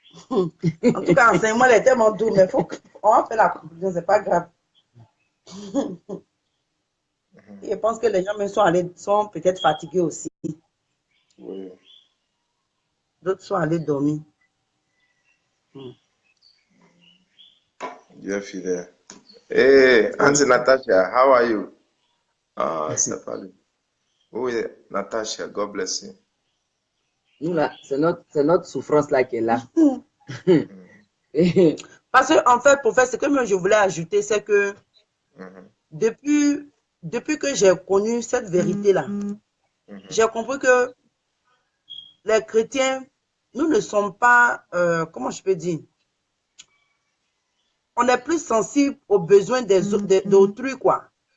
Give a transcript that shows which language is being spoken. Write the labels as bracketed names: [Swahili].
[French] En tout cas, l'enseignement est tellement doux, mais on va faire la conclusion, c'est pas grave. Je pense que les gens même sont peut-être fatigués aussi. Oui. D'autres sont allés dormir. Dieu est fidèle. [English] Hey, Auntie Natasha, how are you? [French] C'est pas lui. [English] Oui, Natasha, God bless you. [French] Nous là, c'est notre souffrance là qui est là. Parce que, en fait, pour faire ce que moi je voulais ajouter, c'est que depuis que j'ai connu cette vérité-là, j'ai compris que les chrétiens, nous ne sommes pas, comment je peux dire, on est plus sensible aux besoins d'autrui, quoi.